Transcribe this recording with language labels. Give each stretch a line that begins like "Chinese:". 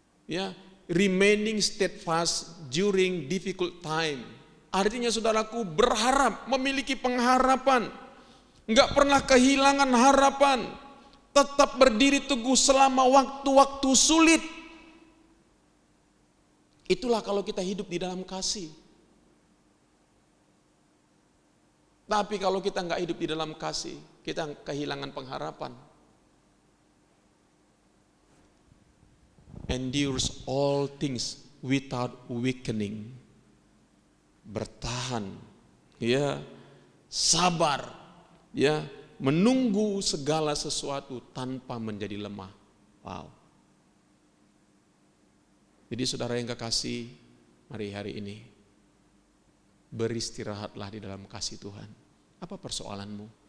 English: Ya, remaining steadfast during difficult time.
Indonesian: Artinya saudaraku berharap, memiliki pengharapan. Enggak pernah kehilangan harapan. Tetap berdiri teguh selama waktu-waktu sulit. Itulah kalau kita hidup di dalam kasih. Tapi kalau kita enggak hidup di dalam kasih, kita kehilangan pengharapan.
English: Endures all things without weakening.
Indonesian: Bertahan, ya, sabar, ya, menunggu segala sesuatu tanpa menjadi lemah. Wow. Jadi saudara yang kekasih, mari hari ini beristirahatlah di dalam kasih Tuhan. Apa persoalanmu?